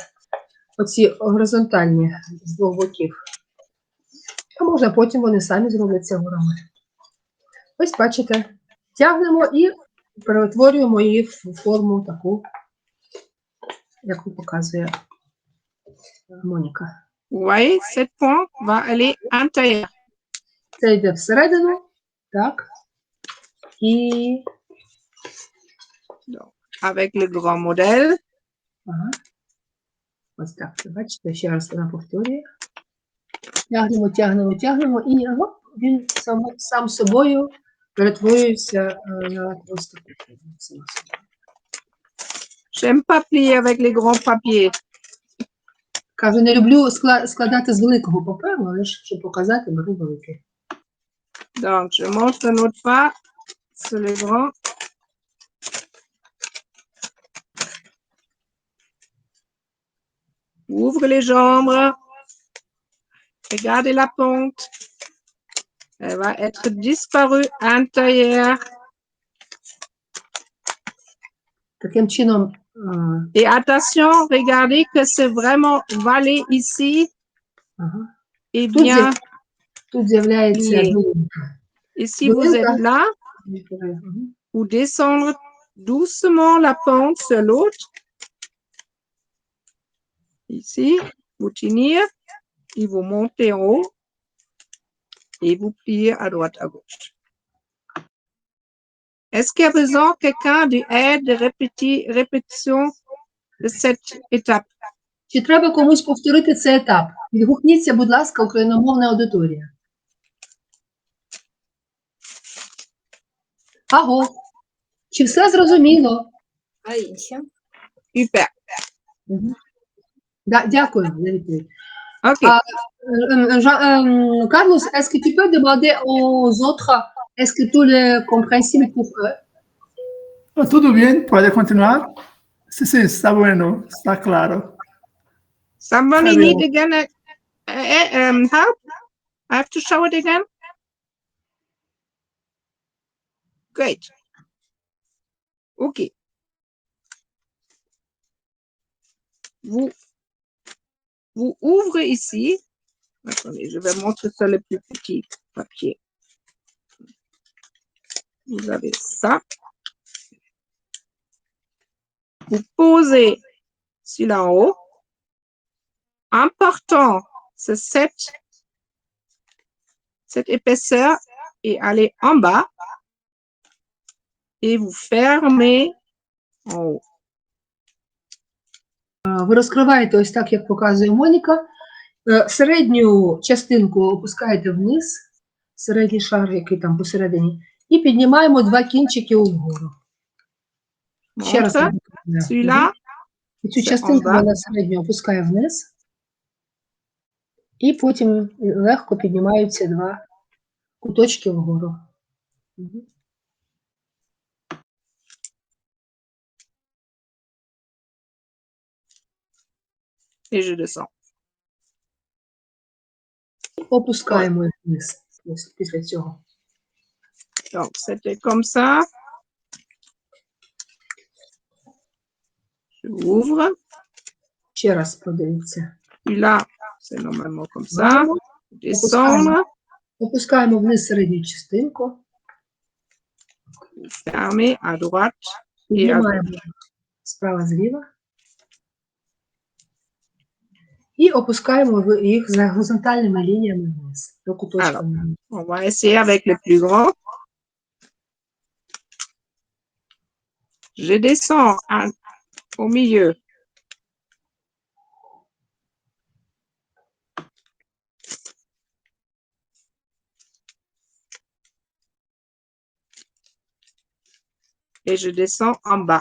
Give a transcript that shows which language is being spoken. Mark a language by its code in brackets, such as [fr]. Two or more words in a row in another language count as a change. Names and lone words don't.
[uk] Оці горизонтальні з двох боків. А можна потім вони самі зробляться горами. Ось бачите, тягнемо і перетворюємо її в форму таку, яку показує Моніка. [fr] Vous voyez, cette pente va aller à l'intérieur. [uk] Це йде всередину, так, і [fr] Avec le grand modèle. [uk] ага. Ось так, бачите, ще раз вона повторює. Тягнемо, тягнемо, тягнемо, і він сам собою перетворюється на просто. [fr] J'aime pas plier avec les grands papiers. [uk] Кажу, не люблю складати з великого паперу, але ж, щоб показати, беру великий. [fr] Donc, je monte une autre fois sur les grands. Ouvre les jambes. Regardez la pente. Elle va être disparue à l'intérieur. [uk] Таким чином, [fr] Et attention, regardez que c'est vraiment vallée ici. [uk] ага. [fr] Et bien, [uk] Тут з'являється [fr] lié. [uk] долинка. [fr] Et si vous êtes là, vous descendre doucement la pente sur l'autre. Ici, vous tenir et vous montez en haut et vous pliez à droite, à gauche. Est-ce qu'il y a besoin quelqu'un d'aide, de répétition de cette étape? [uk] Чи треба комусь повторити цей етап? Відгукніться, будь ласка, україномовна аудиторія. Аго, чи все зрозуміло? А інші? [fr] Super. [uk] Да, дякую за відповідь. OK. [fr] Carlos, est-ce que tu peux demander aux autres, est-ce que tout est compréhensible pour eux? [es] Todo bien, puede continuar. Sí, sí, está bueno, está claro. [en] Somebody [fr] Très [en] need [fr] bien. [en] again help? I have to show it again? Great. [fr] OK. Vous ouvrez ici. Attendez, je vais montrer ça le plus petit papier. Vous avez ça. Vous posez celui-là en haut. En partant cette épaisseur et aller en bas et vous fermez en haut. [uk] Ви розкриваєте ось так, як показує Моніка. Середню частинку опускаєте вниз, середній шар, який там посередині, і піднімаємо два кінчики вгору. Ще раз. [fr] Montre. Celui-là, [uk] І цю це частинку [fr] en bas. [uk] вона середньо опускає вниз, і потім легко піднімаються два куточки вгору. [fr] et je descends. [uk] Опускаємо їх вниз після цього. [fr] Donc, c'était comme ça. Je ouvre. [uk] Ще раз подивіться. [fr] Celui-là, c'est normalement comme ça. [uk] Опускаємо. [fr] Descendre. [uk] Опускаємо вниз середню частинку. [fr] Fermer à droite et à [uk] Піднімаємо справа зліва. І опускаємо їх за горизонтальними лініями вниз, до куточками. [fr] On va essayer avec le plus grand. Je descends au milieu. Et je descends en bas.